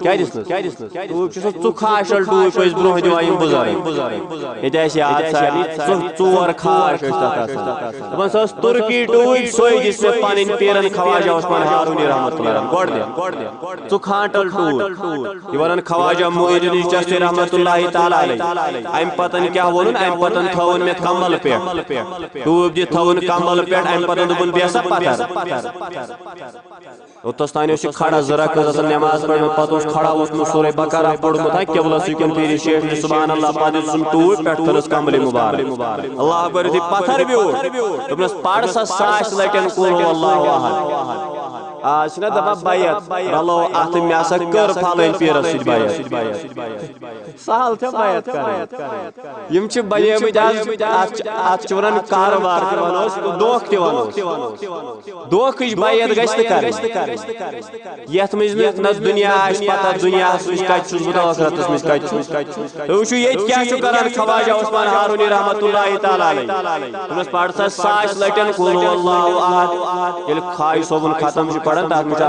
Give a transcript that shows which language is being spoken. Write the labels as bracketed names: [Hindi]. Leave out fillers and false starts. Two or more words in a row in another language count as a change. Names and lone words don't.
[Kashmiri] کیٛاہ دِژنَس ٹوٗپۍ چھُ سُہ ژُ کھاشل ٹوٗپۍ ٲسۍ برونٛہہ دِوان یِم بُزرگ ییٚتہِ آسہِ یاد سارنٕے 4 کھاش ٲسۍ تتھ آسان دپان سۄ ٲس تُرکی ٹوٗپۍ سۄے دِژ مےٚ پنٕنۍ پیٖرن خواجہ عثمان ہارونی [Arabic] رحمت اللہ [Kashmiri] گۄڈٕ دِ ژٕ کھانٹل ٹوٗپۍ یہِ ونان خواجہ معین الدین چشتی [Arabic] رحمت اللہ تعالیٰ علیہ [Kashmiri] امہِ پتہٕ کیٛاہ ووٚنُن امہِ پتہٕ تھٲوُن مےٚ کمبل پٮ۪ٹھ ٹوٗپۍ دِتھ تھٲوُن کمبل پٮ۪ٹھ امہِ پتہٕ دوٚپُن بیٚہہ سا پتھر اوٚتس تانۍ اوس یہِ کھڑا 2 رکعت آسان نماز پرنہٕ پتہٕ اوس کھڑا اوسمُت سورہ بقرہ پوٚرمُت قبلسٕے کُن پھیٖرِتھ 6 لٹہِ [Arabic] سبحان اللہ [Kashmiri] پتہٕ دِژٕن ٹوٗپۍ پٮ۪ٹھ تھٲونَس کمبلہِ مُبارک [Arabic] اللہ اکبر [Kashmiri] یُتھُے پتھر بیوٗٹھ دوٚپنَس پر سا 100 لٹٮ۪ن [Arabic] قُل هو اللہ احد [Kashmiri] آج نا دبا بیعت رلو ات مے ہسا کر پھلن پیرس سۭتۍ بیعت سہل چھا بیعت کرٕنۍ یم چھِ بنیمٕتۍ آز اتھ چھِ ونان کاربار تہِ ونوس دھوکہٕ تہِ ونوس دھوکٕچ بیعت گژھِ نہٕ کرٕنۍ یتھ منٛز نہ دُنیا آسہِ پتہ دُنیاہس منٛز کتہِ چھُس بہٕ تہٕ ٲخرتس منٛز کتہِ چھُس تُہۍ وٕچھِو ییٚتہِ کیاہ چھُ کران خواجہ عثمان ہارونی [Arabic] رحمتہ اللہ تعالیٰ علیہ [Kashmiri] دوٚپنس پر سا 100 لٹٮ۪ن [Arabic] قل هو اللہ احد [Kashmiri] ییٚلہِ خواج صٲبُن ختم چھُ پران تتھ منٛز چھُ